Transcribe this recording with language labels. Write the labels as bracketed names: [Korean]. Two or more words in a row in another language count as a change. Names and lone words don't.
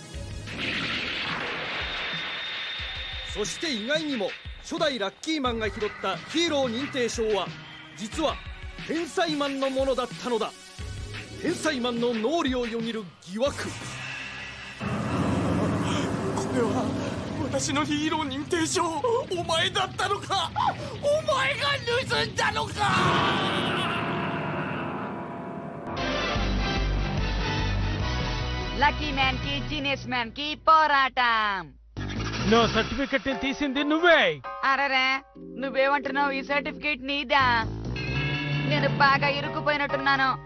[Japanese] そして意外にも初代ラッキーマンが拾ったヒーロー認定証は実は天才マンのものだったのだ。天才マンの脳裏をよぎる疑惑。これは私のヒーロー認定証、お前だったのか。お前が盗んだのか。 [Telugu] లక్కీ మ్యాన్ కి జీనియస్ మ్యాన్ కి పోరాటం. నా సర్టిఫికెట్ తీసింది నువ్వే. అరరే నువ్వేమంటున్నావు? ఈ సర్టిఫికేట్ నీదా? నేను బాగా ఇరుక్కుపోయినట్టున్నాను.